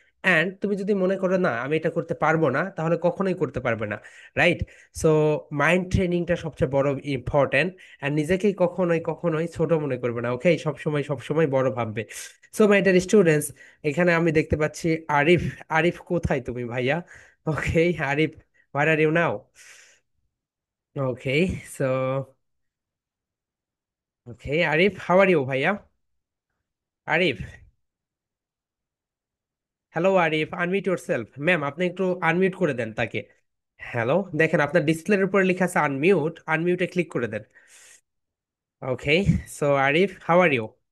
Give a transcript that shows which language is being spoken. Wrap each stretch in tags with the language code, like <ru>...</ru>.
<bn>And তুমি যদি মনে করো না আমি এটা করতে পারবো না, তাহলে কখনোই করতে পারবে না, রাইট? সো মাইন্ড ট্রেনিংটা সবচেয়ে বড় ইম্পর্ট্যান্ট। অ্যান্ড নিজেকেই কখনোই কখনোই ছোট মনে করবে না। ওকে, সবসময় সবসময় বড় ভাববে।</bn> <en>so my dear students,</en> <bn>এখানে আমি দেখতে পাচ্ছি আরিফ। আরিফ কোথায় তুমি ভাইয়া?</bn> <en>Okay, Arif, where are you now? Okay, so okay, Arif, how are you, ভাইয়া? Arif, hello Arif, unmute yourself.</en> <bn>Ma'am, আপনি একটু আনমিউট করে দেন তাকে। হ্যালো, দেখেন আপনার ডিসপ্লের উপরে লেখা আছে আনমিউট, আনমিউটে ক্লিক করে দেন।</bn> <en>Okay, so Arif, how are you?</en>